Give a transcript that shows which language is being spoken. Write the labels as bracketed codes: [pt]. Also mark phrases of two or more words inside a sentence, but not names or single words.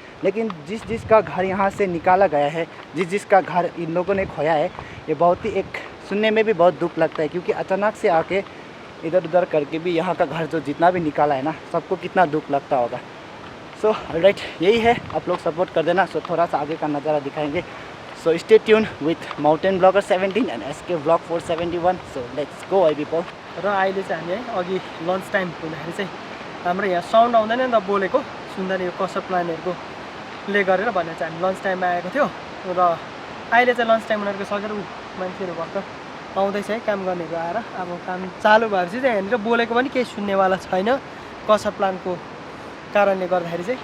[hi] लेकिन जिसका घर यहाँ से निकाला गया है, जिसका घर इन लोगों ने खोया है, ये बहुत ही एक सुनने में भी बहुत दुख लगता है, क्योंकि अचानक से आके इधर उधर करके भी यहाँ का घर जो जितना भी निकाला है ना, सबको कितना दुख लगता होगा। [en] so alright, [hi] यही है, आप लोग सपोर्ट कर देना। सो थोड़ा सा आगे का नज़ारा दिखाएंगे। [en] so stay tune with Mountain Blogger 17 and SK Blog 471. so let's go eye people. [ne] र अहिले चाहिँ हामी है अघि [en] lunch time [ne] हुँदाखेरि चाहिँ हाम्रो यहाँ साउन्ड आउँदैन नि त बोलेको सुन्दा नि यो कसर प्लानहरूको ले गरेर भनेर चाहिँ हामी [en] lunch time [ne] आएको थियो। र अहिले चाहिँ [en] lunch time [ne] उनीहरूको सकेर मान्छेहरू भर्खर आउँदैछ है काम गर्नेहरू आएर। अब काम चालु भएपछि चाहिँ यहाँनिर बोलेको पनि केही सुन्नेवाला छैन कसर प्लानको कारणले गर्दाखेरि चाहिँ।